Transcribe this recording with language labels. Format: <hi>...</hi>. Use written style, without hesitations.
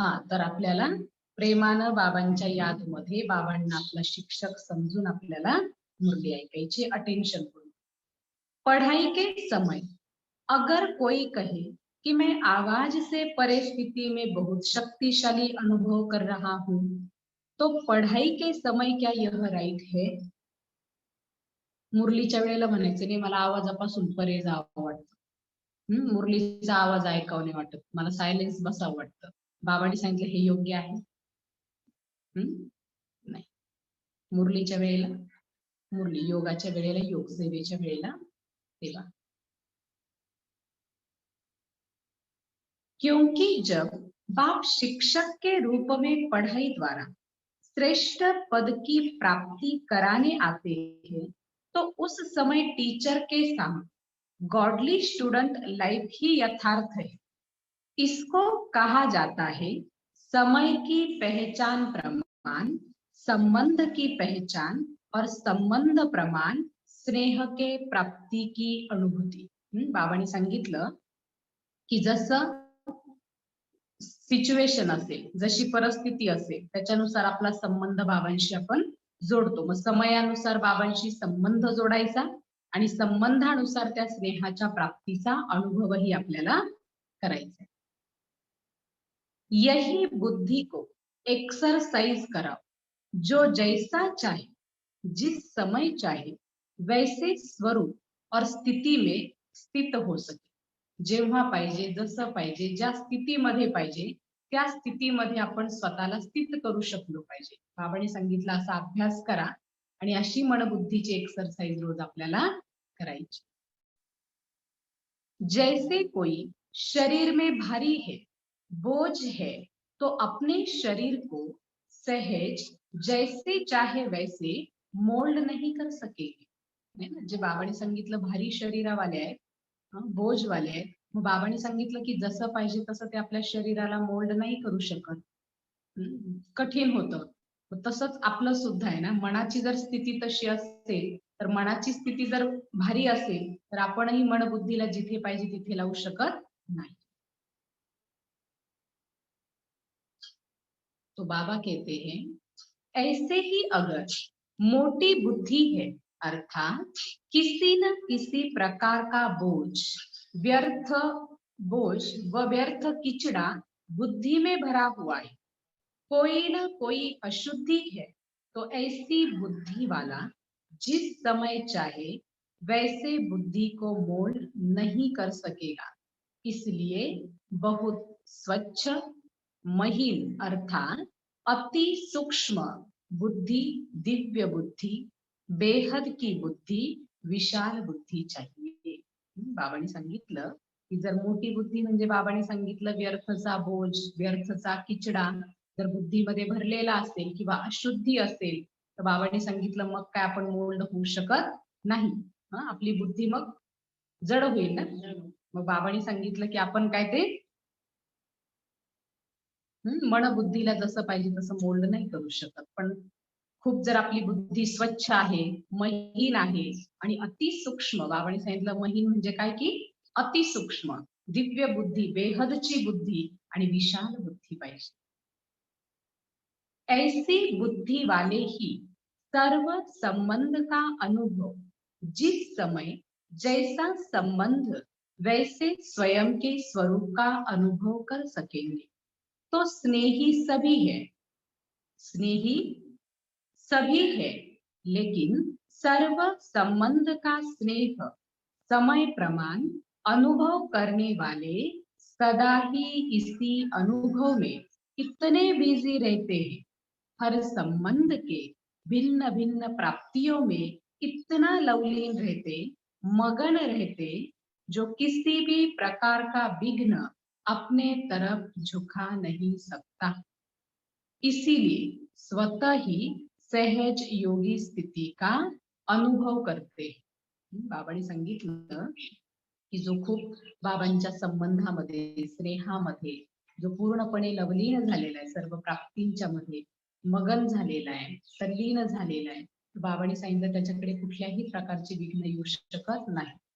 <mr>तर आपल्याला प्रेमानं बाबांच्या यादमध्ये बाबांना आपला शिक्षक समजून आपल्याला मुरली ऐकायची, अटेन्शन करून.</mr> <hi>पढ़ाई के समय अगर कोई कहे कि मैं आवाज से परिस्थिति में बहुत शक्तिशाली अनुभव कर रहा हूं, तो पढ़ाई के समय क्या यह राइट है?</hi> <mr>मुरलीच्या वेळेला म्हणायचं नाही मला आवाजापासून परे जावं वाटतं, मुरलीचा आवाज ऐकावं नाही वाटत, मला सायलेन्स बसावं वाटतं. बाबांनी सांगितलं हे योग्य आहे? नाही. मुरलीच्या वेळेला मुरली, योगाच्या वेळेला योग, सेवेच्या वेळेला सेवा.</mr> <hi>क्योंकि जब बाप शिक्षक के रूप में पढ़ाई द्वारा श्रेष्ठ पद की प्राप्ति कराने आते हैं तो उस समय टीचर के सामने गॉडली स्टूडेंट लाइफ ही यथार्थ है. इसको कहा जाता है समय की पहचान प्रमाण, संबंध की पहचान और संबंध प्रमाण स्नेह के प्राप्ति की अनुभूती.</hi> <mr>बाबांनी सांगितलं की जसं सिच्युएशन असेल, जशी परिस्थिती असेल, त्याच्यानुसार आपला संबंध बाबांशी आपण जोडतो. मग समयानुसार बाबांशी संबंध जोडायचा आणि संबंधानुसार त्या स्नेहाच्या प्राप्तीचा अनुभवही आपल्याला करायचा.</mr> <hi>यही बुद्धि को एक्सरसाइज कराओ, जो जैसा चाहे, जिस समय चाहे, वैसे स्वरूप और स्थिती में स्थित हो सके.</hi> <mr>जेव्हा पाहिजे, जसं पाहिजे, ज्या स्थितीमध्ये पाहिजे त्या स्थितीमध्ये आपण स्वतःला स्थित करू शकलो पाहिजे. बाबांनी सांगितलं असा अभ्यास करा आणि अशी मनबुद्धीची एक्सरसाइज रोज आपल्याला करायची.</mr> <hi>जैसे कोई शरीर में भारी है, बोझ है, तो अपने शरीर को सहज जैसे चाहे वैसे मोल्ड नहीं कर सकेगी.</hi> <mr>नाही ना, जे बाबांनी सांगितलं भारी शरीरावाले आहेत, बोझ वाले आहेत, मग बाबांनी सांगितलं की जसं पाहिजे तसं ते आपल्या शरीराला मोल्ड नाही करू शकत. कठीण होतं. तसंच आपलं सुद्धा आहे ना, मनाची जर स्थिती तशी असेल तर मनाची स्थिती जर भारी असेल तर आपणही मनबुद्धीला जिथे पाहिजे तिथे लावू शकत नाही.</mr> <hi>तो बाबा कहते हैं ऐसे ही अगर मोटी बुद्धि है, अर्थात किसी न किसी प्रकार का बोझ व व्यर्थ किचड़ा बुद्धि में भरा हुआ है, कोई न कोई अशुद्धि है, तो ऐसी बुद्धि वाला जिस समय चाहे वैसे बुद्धि को मोल्ड नहीं कर सकेगा. इसलिए बहुत स्वच्छ, महीन अर्थात अति सूक्ष्म बुद्धि, दिव्य बुद्धि, बेहद की बुद्धि, विशाल बुद्धि चाहिए.</hi> <mr>बाबांनी सांगितलं की जर मोठी बुद्धी म्हणजे बाबांनी सांगितलं व्यर्थचा बोझ, व्यर्थचा किचडा जर बुद्धीमध्ये भरलेला असेल किंवा अशुद्धी असेल तर बाबांनी सांगितलं मग काय आपण मोल्ड होऊ शकत नाही. आपली बुद्धी मग जड होईल ना. मग बाबांनी सांगितलं की आपण काय ते मनबुद्धीला जसं पाहिजे तसं मोल्ड नाही करू शकत. पण खूप जर आपली बुद्धी स्वच्छ आहे, महीन आहे आणि अतिसूक्ष्म, बाबांनी सांगितलं महीन म्हणजे काय की अतिसूक्ष्म, दिव्य बुद्धी, बेहदची बुद्धी आणि विशाल बुद्धी पाहिजे.</mr> <hi>ऐसी बुद्धि वाले ही सर्व संबंध का अनुभव जिस समय जैसा संबंध वैसे स्वयं के स्वरूप का अनुभव कर सकेंगे. तो स्नेही सभी है, स्नेही सभी है, लेकिन सर्व संबंध का स्नेह समय प्रमाण अनुभव करने वाले सदा ही इसी अनुभव में इतने बिजी रहते हैं, हर संबंध के भिन्न भिन्न प्राप्तियों में इतना लवलीन रहते, मगन रहते, जो किसी भी प्रकार का विघ्न अपने तरफ झुका नहीं सकता. इसीलिए स्वतः ही सहज योगी स्थिती का अनुभव करते.</hi> <mr>बाबांनी सांगितलं की जो खूप बाबांच्या संबंधामध्ये, स्नेहामध्ये जो पूर्णपणे लवलीन झालेला आहे, सर्व प्राप्तींच्या मध्ये मगन झालेला आहे, तल्लीन झालेला आहे, बाबांनी सांगितलं त्याच्याकडे कुठल्याही प्रकारचे विघ्न येऊ शकत नाही.</mr>